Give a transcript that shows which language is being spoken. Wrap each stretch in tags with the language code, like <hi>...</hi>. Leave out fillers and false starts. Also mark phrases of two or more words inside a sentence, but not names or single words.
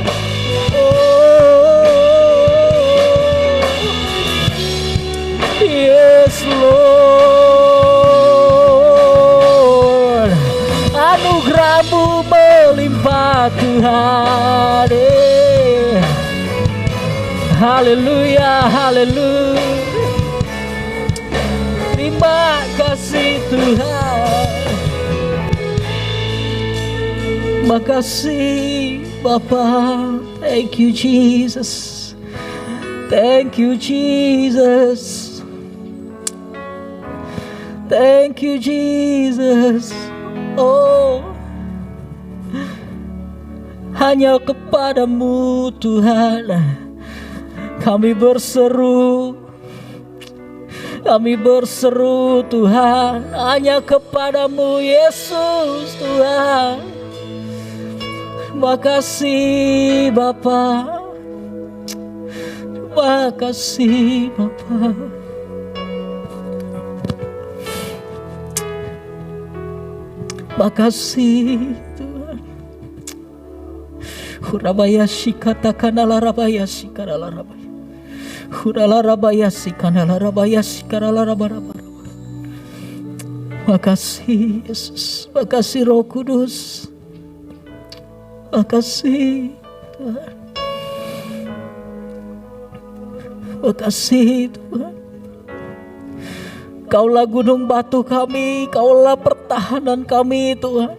<en>Oh, yes Lord,</en> <id>anugerah-Mu melimpah Tuhan. Haleluya, haleluya. Terima kasih Tuhan. Makasih Bapa.</id> <en>Thank you Jesus. Thank you Jesus. Thank you Jesus.</en> <id>Oh, hanya kepadamu Tuhan kami berseru. Kami berseru Tuhan, hanya kepadamu Yesus Tuhan. Terima kasih Bapa. Terima kasih Bapa. Terima kasih Tuhan. Hurabayashi katakanlah rabayashi kanala rabaya. Hurala rabayashi kanala rabayashi kanala rabaraba. Makasih Yesus, makasih Roh Kudus. Makasih Tuhan. Makasih Tuhan. Kaulah gunung batu kami, Kaulah pertahanan kami Tuhan.</id>